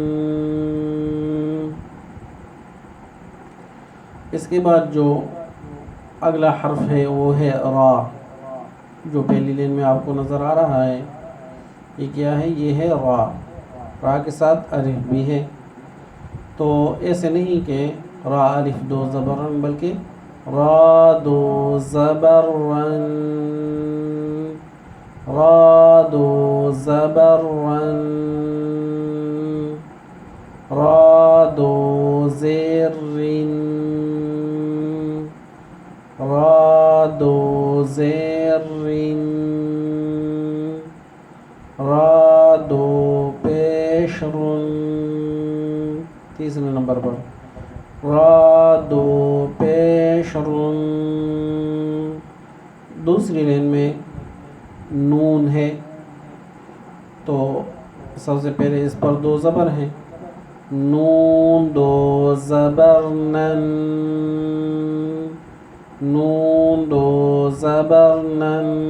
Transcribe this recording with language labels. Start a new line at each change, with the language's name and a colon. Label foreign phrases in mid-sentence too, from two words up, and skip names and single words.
Urdu: اس کے بعد جو اگلا حرف ہے وہ ہے را، جو پہلی لین میں آپ کو نظر آ رہا ہے۔ یہ کیا ہے؟ یہ ہے را۔ را کے ساتھ الف بھی ہے، تو ایسے نہیں کہ را الف دو زبرن، بلکہ را دو زبرن، را دو زبرن، را دو زیرن، را دو زیرن، را دو پیشرن، تیسرے نمبر پر را دو پیشرن۔ دوسری لین میں نون ہے تو سب سے پہلے اس پر 2 زبر ہیں، نون 2 زبر نن، نون 2 زبر نن.